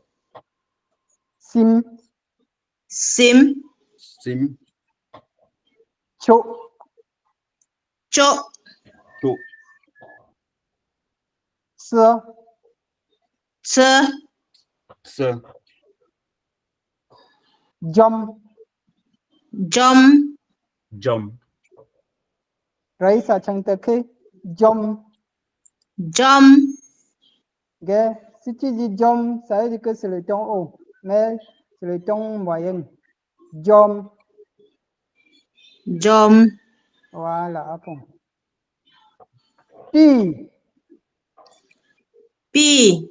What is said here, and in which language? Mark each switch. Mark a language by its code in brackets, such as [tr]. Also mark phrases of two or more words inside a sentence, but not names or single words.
[fr] Sim. Sim, sim, Cho. Cho, to, Se. Tse, se, Jom. Jom, jom, Raisa Chantake. Jom. Jom, Okay. Si tu dis Jom, ça veut dire que c'est le ton haut. Mais c'est le ton moyen. Jom. Jom, Voilà. Après. Pi. Pi,